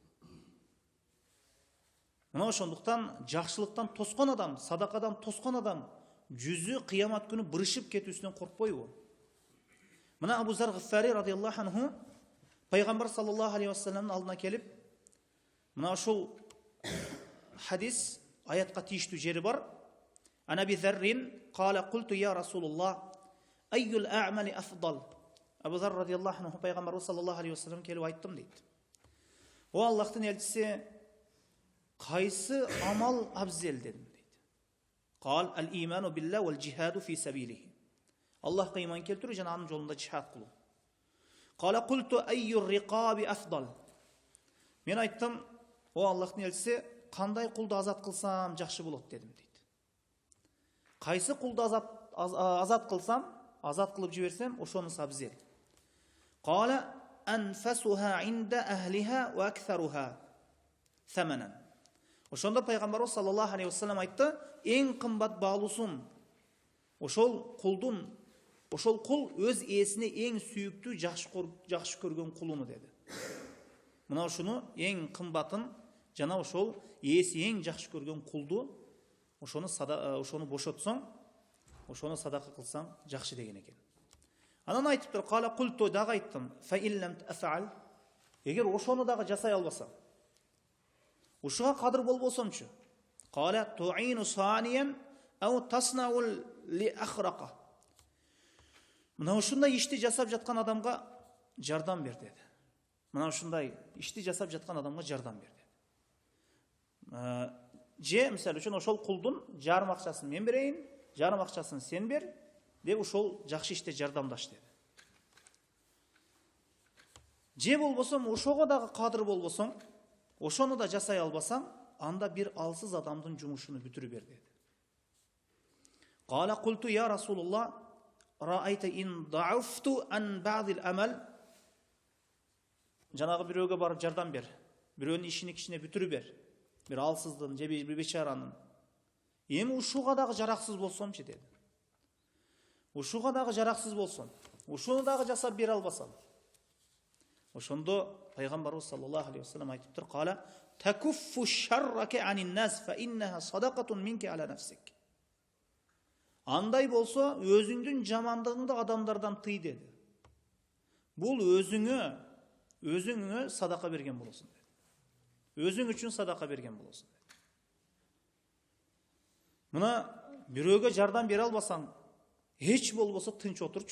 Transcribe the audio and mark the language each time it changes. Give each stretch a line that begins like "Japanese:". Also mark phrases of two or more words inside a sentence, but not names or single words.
Kyrgyz: Мына ошондуктан жакшылыктан тоскон адам, садакадан тоскон адам жүзү кыямат күнү бырышып кетүүсүнөн коркпойбу? Мына Абу Зар Гыффари
Arabic: رضي الله عنه
Kyrgyz: Пайгамбар
Arabic: صلى الله عليه وسلم
Kyrgyz: алдына келип, мына ушул хадис аятка тийиштүү жери бар.
Arabic: عن أبي ذر قال قلت يا رسول الله أي الأعمال أفضل.
Kyrgyz: Абу Зар
Arabic: رضي الله عنه
Kyrgyz: Пайгамбар
Arabic: صلى الله عليه وسلم
Kyrgyz: келип айттым дейт. О Аллахтын элчиси, кайсы амал абзел дедим дейт.
Arabic: قال الإيمان بالله والجهاد في سبيله.
Kyrgyz: Аллахка иман келтирүү жана анын жолунда жихад кылуу.
Arabic: قال قلت أي الرقاب أفضل.
Kyrgyz: Мен айттым, о Аллахтын элчиси, кандай кулду азат кылсам жакшы болот дедим дейт. Кайсы кулду азат кылсам, азат кылып жиберсем, ошонус абзел.
Arabic: قال أنفسها عند أهلها وأكثرها ثمنا.
Kyrgyz: Ошондо Пайгамбарыбыз
Arabic: صلى الله عليه وسلم
Kyrgyz: айтты, эң кымбат баалуусун ошол кулдун, ошол кул өз ээсине эң сүйүктүү, жакшы көргөн кулуну деди. Мына ушуну эң кымбатын жана ошол ээси эң жакшы көргөн кулду ошону бошотсоң, ошону садака кылсаң жакшы деген экен. Анан айтыптыр,
Arabic: قال قلت,
Kyrgyz: дагы айттым,
Arabic: فإن لم أفعل,
Kyrgyz: Егер ошону дагы жасай албасам, ушуга кадыр болбосомчу?
Arabic: قال تعين صانعا أو تصنع لأخرق.
Kyrgyz: Мына ушундай ишти жасап жаткан адамга жардам бер деди. Мына ушундай ишти жасап жаткан адамга жардам бер деди. Же мисалы үчүн ошол кулдун жарым акчасын мен берейин, жарым акчасын сен бер деп ошол жакшы иште жардамдаш деди. Же болбосом ошого дагы кадыр болбосоң, ошону да жасай албасаң, анда бир алсыз адамдын жумушуну бүтүрүп бер деди.
Arabic: قال قلت يا رسول الله أرأيت إن ضعفت عن بعض العمل.
Kyrgyz: Жанагы бирөөгө барып жардам бер. Бирөөнүн ишини кичине бүтүрүп бер. Бир алсыздын же бир бечаранын. Эми ушуга дагы жараксыз болсомчу деди. Ушуга дагы жараксыз болсом, ушуну дагы жасап бере албасам. Ошондо пайгамбарыбыз
Arabic: صلى الله عليه وسلم
Kyrgyz: айтыптыр:
Arabic: "قال تكف شرك عن الناس فإنها صدقة منك على نفسك."
Kyrgyz: Андай болсо, өзүңдүн жамандыгыңды адамдардан тый деди. Бул өзүңө садака берген болосуң деди. Өзүң үчүн садака берген болосуң деди. Мына бирөөгө жардам бере албасаң, эч болбосо тынч отурчу.